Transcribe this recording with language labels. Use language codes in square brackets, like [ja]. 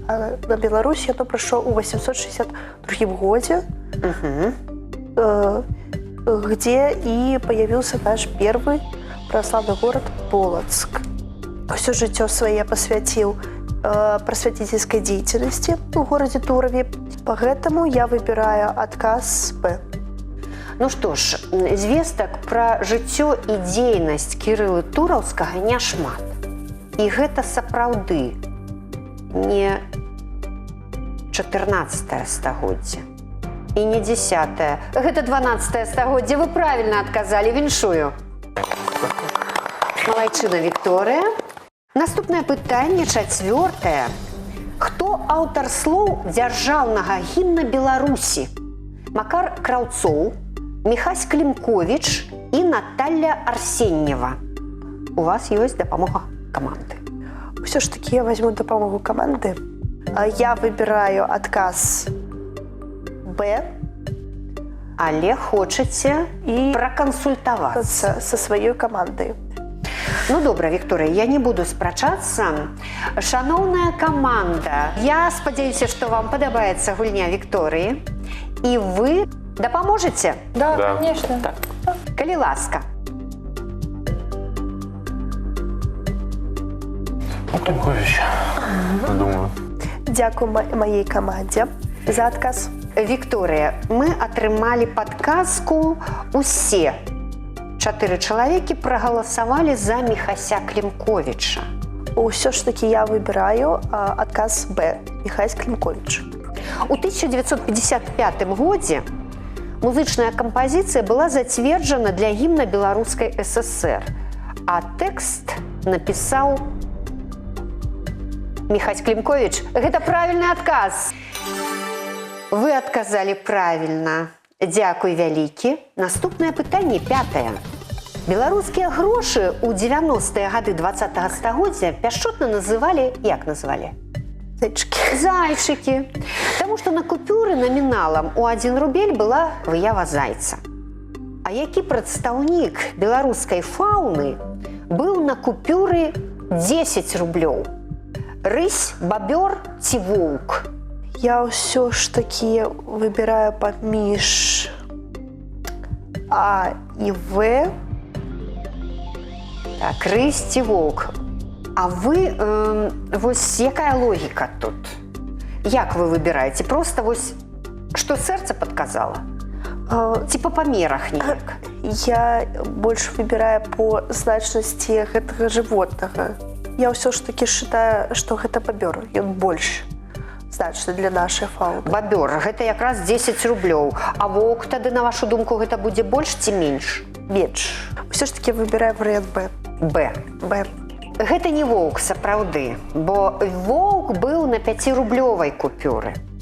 [ru] А на Беларусь оно пришло в 862 году, где и появился наш первый православный город Полоцк. Все житё свое посвятил просветительской деятельности в городе Турове. Поэтому я выбираю отказ Б. [be] Ну што ж, звестак пра жыццё і дзейнасць Кірылы Тураўскага няшмат. І гэта сапраўды не 14 стагоддзе і не 10. Гэта 12 стагоддзе. Вы правільна адказалі, віншую. Малайчына, Вікторыя. Наступнае пытанне, 4. Хто аўтар слоў дзяржаўнага гімна Беларусі? Макар Краўцоў, Міхась Клімковіч і Наталья Арсеньева. У вас ёсць дапамога каманды. [ru] Все ж таки я возьму допомогу команды. Я выбираю отказ Б. [be] Але хочаце І пракансультавацца [ru] со своей командой. [be] Ну добра, Вікторыя, я не буду спрачацца. Шаноўная каманда, я спадзяюся, што вам падабаецца гульня Вікторыі. І вы дапаможаце? [ru] Да, конечно. [be] Калі ласка. [ru] Климкович, думаю. Дякую моей команде за отказ. [be] Вікторыя, мы атрымалі падказку. Усе 4 чалавекі прагаласавалі за Міхася Клімковіча. Все ж таки я выбираю отказ Б. Михась Климкович. У 1955 годзе музычная кампазіцыя была зацверджана для гімна Беларускай ССР, а тэкст напісаў Міхась Клімковіч. Гэта правільны адказ. Вы адказалі правільна. Дзякуй вялікі. Наступнае пытанне, 5. Беларускія грошы ў 90-е гады 20-го стагоддзя пяшчотна называлі, як называлі? [ru] Зайчики. [be] Зайчыкі. Таму што на купюры наміналам у 1 рубель была выява зайца. А які прадстаўнік беларускай фауны быў на купюры 10 рублёў? Рысь, бабёр ці воўк? [ru] Я все ж таки выбираю поміж А и В. [be] Так, рысь ці воўк. А вы, вось якая логіка тут? Як вы выбіраеце? Просто вось, што сэрца падказала? Ці па памерах неяк? [ru] Я больше выбираю по значности этого животного. [be] Я ўсё ж такі считаю, што гэта бабёр. Ён больш значны для нашай фауны. Бабёр, гэта якраз 10 рублёў. А воўк тады, на вашу думку, гэта будзе больш ці менш? Менш. Усё ж такі выбіраю варыянт Б. Б. Б. Гэта не воўк сапраўды, бо воўк быў на 5-рублёвай купюры.